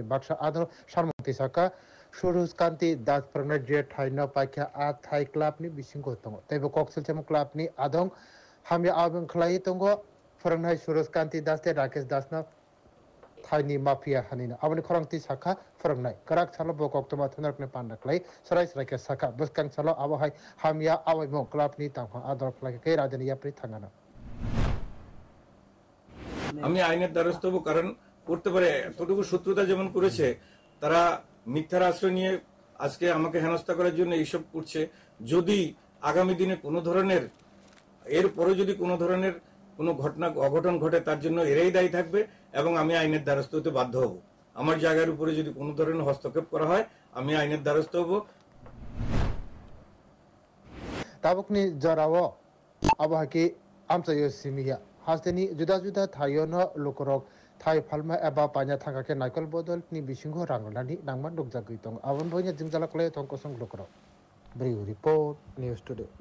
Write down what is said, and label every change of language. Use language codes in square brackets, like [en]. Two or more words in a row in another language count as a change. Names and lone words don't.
[brx] बाक्सा आदर सामुंथि साका सुरजकांति दास फोरोंनाय जे थाइनो पाइखा आ थाइ क्लबनि बिसिंगो दंगो तैबो कक्सिल चमु क्लबनि आदं हामिया आबं खलाई दंगो फोरोंनाय सुरजकांति दास ते राकेश दासना थाइनि माफिया हानिना आबनि खरंति साखा फोरोंनाय कराक सालो बकक्तमा थनरकने पान्डाक्लाई सराय साखा बसकां सालो आबहाय हामिया आवाइमो क्लबनि तांफा आदर खलाई के राजनी याप्रि थांगाना [bn] আমি আইনের দ্বারস্থ হব কারণ করতে পারে এতটুকু শত্রুতা যেমন করেছে তারা মিথ্যার আশ্রয় নিয়ে আজকে আমাকে হেনস্থা করার জন্য এইসব করছে যদি আগামী দিনে কোনো ধরনের এরপরে যদি কোনো ধরনের কোনো ঘটনা অঘটন ঘটে তার জন্য এরাই দায়ী থাকবে এবং আমি আইনের দ্বারস্থ হতে বাধ্য হব আমার জায়গার উপরে যদি কোনো ধরনের হস্তক্ষেপ করা হয় আমি আইনের দ্বারস্থ হব [brx] ताबुकनि जरावो आबहाकी आमचायो सिमिया हास्तेनि जुदा थायोनो लोकरक थाइ फालमा एबा पाnya थांगाके नायकल बदलनि बिसिंगो रांगलानि नांमान दंजागै दं आवन बयना जिंजालाकले थंकसं लोकरक [en] bureau report News Today